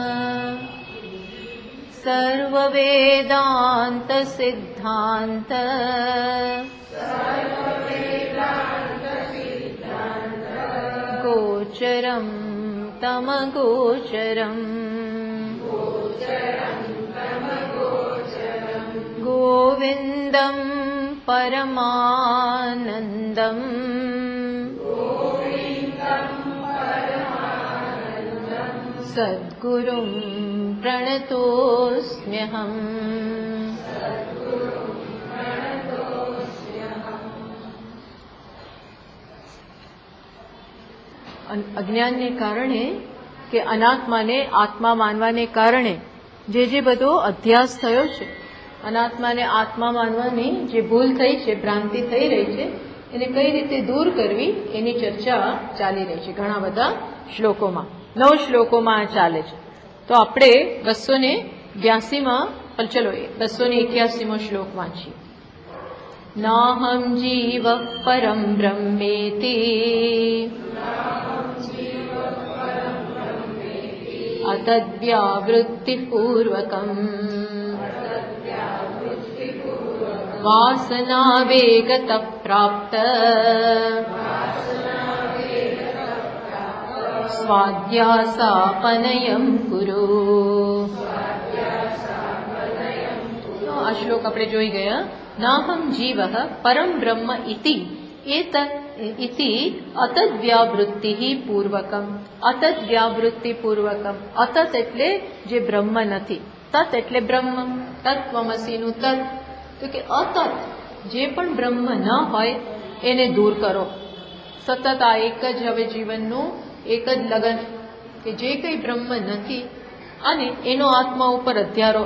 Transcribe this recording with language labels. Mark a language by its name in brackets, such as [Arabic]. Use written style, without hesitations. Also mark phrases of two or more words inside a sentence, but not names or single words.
[Sanskrit] सर्ववेदान्तसिद्धान्त गोचरं तमगोचरम् गोविन्दं परमानन्दम् सद्गुरुं प्रणतोऽस्म्यहम्। [Gujarati] અજ્ઞાનને કારણે કે અનાત્માને આત્મા માનવાને કારણે જે બધો અધ્યાસ થયો છે, અનાત્માને આત્મા માનવાની જે ભૂલ થઈ છે, ભ્રાંતિ થઈ રહી છે, એને કઈ રીતે દૂર કરવી એની ચર્ચા ચાલી રહી છે ઘણા બધા શ્લોકોમાં. 9 શ્લોકોમાં ચાલે છે. તો આપણે 282માં ચલો 281મો શ્લોક વાંચીએ. [Sanskrit] नाहम जीव परम ब्रह्मेति अतद्व्यावृत्तिपूर्वकम् वासनावेगतः प्राप्त स्वाध्यासापनयं कुरु. [Gujarati] આ શ્લોક આપણે જોઈ ગયા. [Sanskrit] नाहम जीवः परम ब्रह्म इति इति अतद्व्यावृत्ति पूर्वकम. अतद्व्यावृत्ति पूर्वकम. [Gujarati] अतत એટલે જે બ્રહ્મ નથી, તત એટલે બ્રહ્મ, તત્વમસીનું તત. તો કે અતત જે પણ બ્રહ્મ ન હોય એને દૂર કરો. સતત આ એક જ હવે જીવનનું એક જ લગન કે જે કંઈ બ્રહ્મ નથી અને એનો આત્મા ઉપર અધ્યારો.